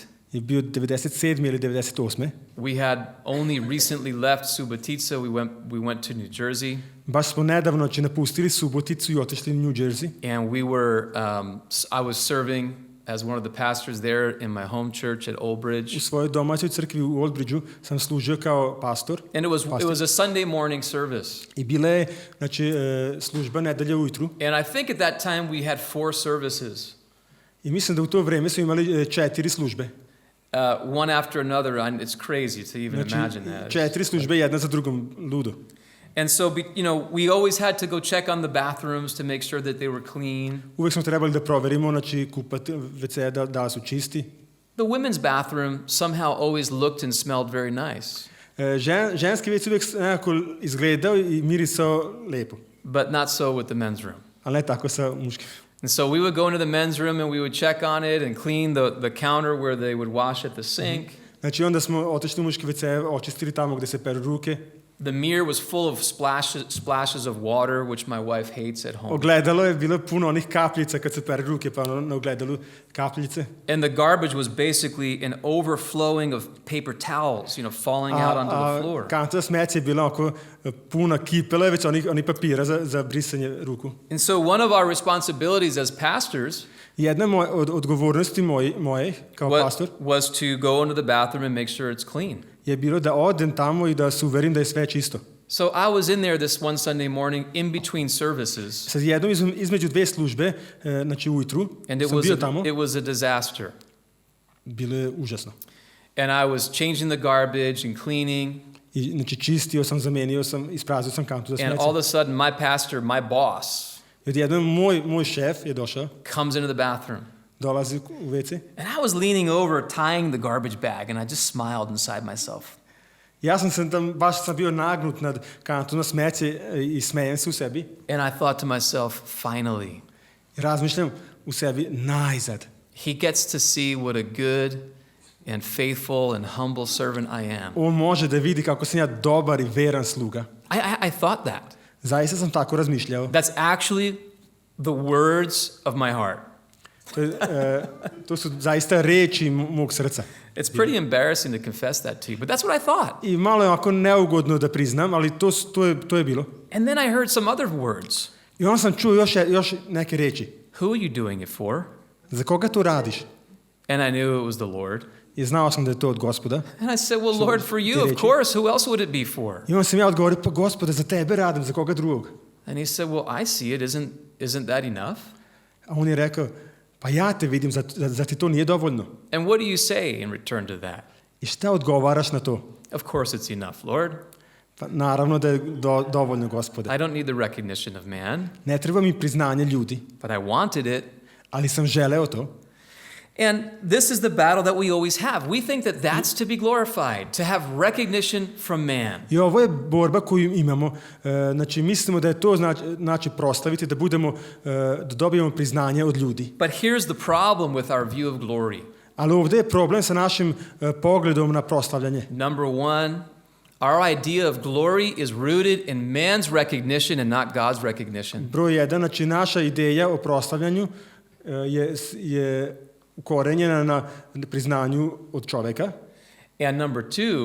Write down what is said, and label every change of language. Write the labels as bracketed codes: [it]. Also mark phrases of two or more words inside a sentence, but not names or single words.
[sr] je bio 97. ili 98. [en] We had only recently left Subotica. We went to New Jersey. [sr] Baš smo nedavno napustili Suboticu i otišli u New Jersey. [en] And I was serving as one of the pastors there in my home church at Old Bridge. [sr] U svojoj domaćoj crkvi u Old Bridgeu sam služio kao pastor. [en] And it was a Sunday morning service. [sr] I bila je služba nedelje ujutru. [en] And I think at that time we had 4 services. [sr] I mislim da u to vreme smo imali 4 službe. [en] One after another. It's crazy to even imagine that. [sr] 4 službe jedna za drugom, ludo. [en] And so, we always had to go check on the bathrooms to make sure that they were clean. [sr] Uvek smo trebali da proverimo, kupati WC da su čisti. [en] The women's bathroom somehow always looked and smelled very nice. [sr] Ženski WC uvek nekako izgledao i mirisao lepo. [en] But not so with the men's room. [sr] Ali ne tako sa muškim. [en] And so we would go into the men's room and we would check on it and clean the counter where they would wash at the sink. [sr] Znači onda smo otišli u muški WC, očistili tamo gde se peru ruke. [en] The mirror was full of splashes of water, which my wife hates at home. [sr] Ogledalo je bilo puno onih kapljica kad se pere ruke, pa na ogledalu kapljice. [en] And the garbage was basically an overflowing of paper towels, falling out onto the floor. [sr] Kanta smeća je bila oko puna kipela, već onih papira za brisanje ruku. [en] And so one of our responsibilities as pastors [sr] Jedna od odgovornosti moje kao pastor [en] was to go into the bathroom and make sure it's clean. [sr] Je bilo da odem tamo i da se uverim da je sve čisto. [en] So I was in there this one Sunday morning in between services. [sr] Sad jednom između dve službe, znači ujutru, sam bio tamo. [en] It was a disaster. [sr] Bilo je užasno. [en] And I was changing the garbage and cleaning. [sr] I, znači čistio sam, zamenio sam, isprazio sam kantu za smeće. [en] And all of a sudden my pastor, my boss, [sr] jednom moj šef je došao. [en] Comes into the bathroom. [sr] Dolazi u WC. [en] And I was leaning over tying the garbage bag and I just smiled inside myself. [sr] Ja sam tam baš sam bio nagnut nad kantom na smeće i smejem se u sebi. [en] And I thought to myself, finally. [sr] I razmišljam u sebi, najzad. [en] He gets to see what a good and faithful and humble servant I am. [sr] On može da vidi kako sam ja dobar i veran sluga. [en] I thought that. [sr] Zaista sam tako razmišljao. [en] That's actually the words of my heart. [sr] To su zaista reči mog srca. [en] It's pretty embarrassing to confess that to you, but that's what I thought. [sr] I malo je ovako neugodno da priznam, ali to je bilo. [en] And then I heard some other words. [sr] I onda sam čuo još neke reči. [en] Who are you doing it for? [sr] Za koga to radiš? [en] And I knew it was the Lord. [sr] I znao sam da je to od Gospoda. [en] And I said, well, Lord, for you, of course, who else would it be for? [sr] I onda sam ja odgovorio, pa Gospode, za tebe radim, za koga drugog? [en] And he said, well, I see it. Isn't that enough? [sr] A on je rekao, pa ja te vidim, za ti to nije dovoljno. [en] And what do you say in return to that? [sr] I šta odgovaraš na to? [en] Of course it's enough, Lord. [sr] Pa naravno da je dovoljno, Gospode. [en] I don't need the recognition of man. [sr] Ne treba mi priznanje ljudi. [en] But I wanted it. [sr] Ali sam želeo to. [en] And this is the battle that we always have. We think that that's to be glorified, to have recognition from man. [sr] I ovo je borba koju imamo. Znači, mislimo da je to znači proslaviti, da dobijemo priznanje od ljudi. [en] But here's the problem with our view of glory. [sr] Ali ovdje je problem sa našim pogledom na proslavljanje. [en] Number one, our idea of glory is rooted in man's recognition and not God's recognition. [sr] Broj 1, znači naša ideja o proslavljanju je ukorenjena na priznanju od čoveka. [en] And number two,